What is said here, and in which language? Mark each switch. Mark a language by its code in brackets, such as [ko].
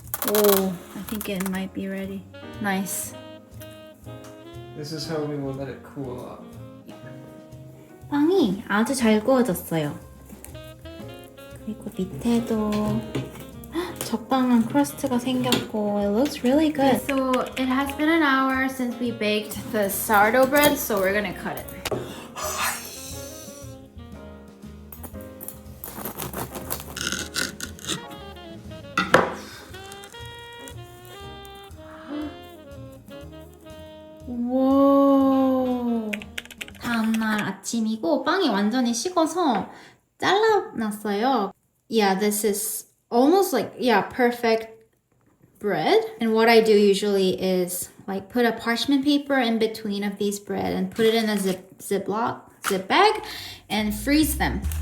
[en] Oh, I think it might be ready. Nice. This is how we will let it cool off. [ko] 빵이 아주 잘 구워졌어요. 그리고 밑에도 적당한 크러스트가 생겼고 [en] it looks really good. So it has been an hour since we baked the sourdough bread, so we're gonna cut it. 와. [ko] 다음날 아침이고 빵이 완전히 식어서 잘라놨어요. [en] Yeah, this is almost like, yeah, perfect bread. And what I do usually is like put a parchment paper in between of these bread and put it in a zip bag and freeze them.